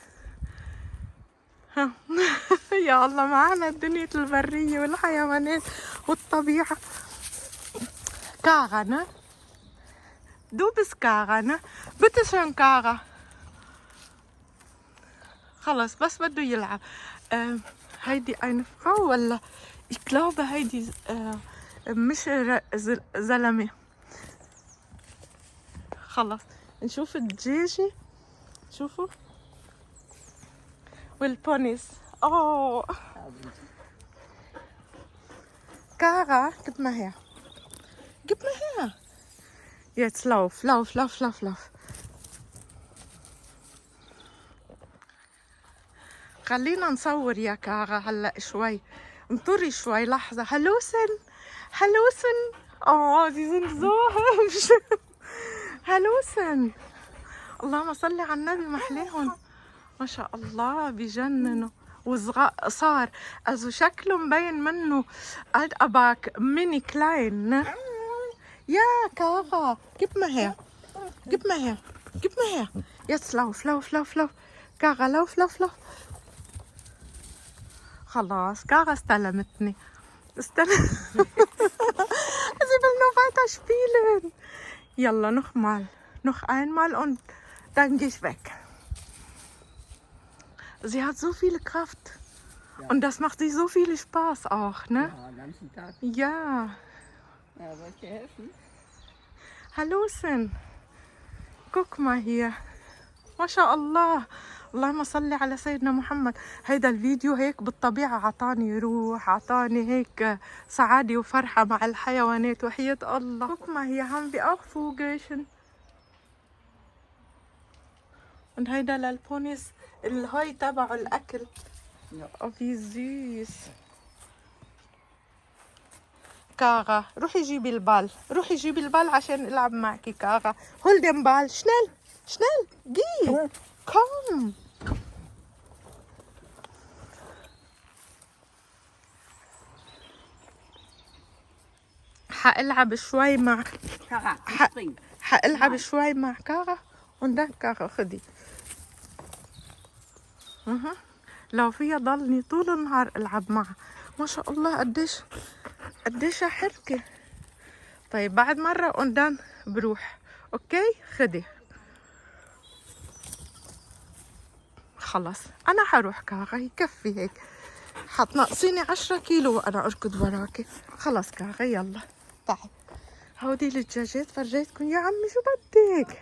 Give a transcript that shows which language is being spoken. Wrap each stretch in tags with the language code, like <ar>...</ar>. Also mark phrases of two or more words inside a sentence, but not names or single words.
<ar>يا الله معنا الدنيا البرية والحيوانات والطبيعة. كاغانا دوبس كاغانا بتشن كاغا. خلص بس بده يلعب. هيدي</ar> <de>eine Frau</de> <ar>ولا</ar> <de>ich glaube</de> <ar>هيدي مش زلمة. خلص نشوف الدجاجة. شوفوا والبونيس.</ar> <de>Kara, gib mal her. Gib mal her. Jetzt lauf.</de> <ar>خلينا نصور يا كارا هلا شوي. انطري شوي لحظة. هلوسن.</ar> <de>sie sind so hübsch.</de> <ar>هلوسن. اللهم صل على النبي محليهم. ما شاء الله بيجننوا وصغار.</ar> <de>also</de> <ar>شكله مبين منه</ar> <de>alt aber mini klein ne? Ja, Kara, gib mal her. Jetzt lauf. Kara, lauf.</de> <ar>خلاص كارا استلمتني.</ar> <de>Sie will nur weiter spielen. Yalla, noch einmal und dann gehe ich weg. Sie hat so viel Kraft. Ja. Und das macht sich so viel Spaß auch, ne? Ja, den ganzen Tag. Ja. Ja, soll ich dir helfen? Hallöchen. Guck mal hier.</de> <ar>ما شاء الله. اللهم صل على سيدنا محمد. هيدا الفيديو هيك بالطبيعة عطاني روح، عطاني هيك سعادة وفرحة مع الحيوانات وحياة الله.</ar> <de>Guck mal, hier haben wir auch Vogelchen.</de> <ar>Und هيدا للبونيس الهاي تبعه الأكل.</ar> <de>wie süß.</de> <ar>كارا روحي جيبي البال عشان ألعب معك كارا.</ar> <de>hol den Ball. schnell geh. komm.</de> <ar>حألعب شوي مع كارا. حألعب شوي مع كارا</ar> <de>und dann</de> <ar>كارا خدي. لو فيها ضلني طول النهار ألعب معها. ما شاء الله قديش حركة. طيب بعد مرة</ar> <de>und dann</de> <ar>بروح. اوكي خدي. خلص أنا حروح كارا يكفي هيك. حتنقصيني 10 كيلو وأنا أركض وراكي. خلص كارا يلا تعي. هودي الدجاجات فرجيتكم يا عمي شو بدك.</ar>